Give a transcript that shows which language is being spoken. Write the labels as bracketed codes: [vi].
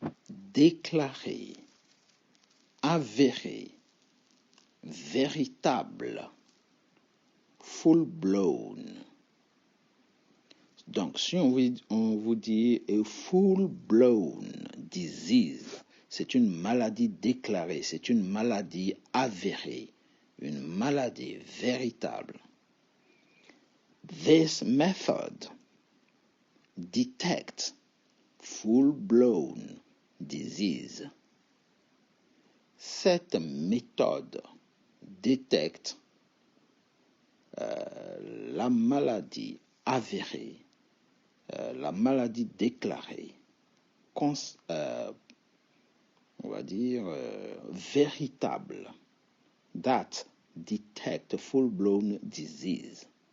[fr] Déclaré, avéré, véritable, full blown. Donc, si on vous dit [en] a full-blown disease, [fr] c'est une maladie déclarée, c'est une maladie avérée, une maladie véritable. [en] This method detects full-blown disease. [fr] Cette méthode détecte la maladie avérée, la maladie déclarée, on va dire véritable, [en] that detect full-blown disease.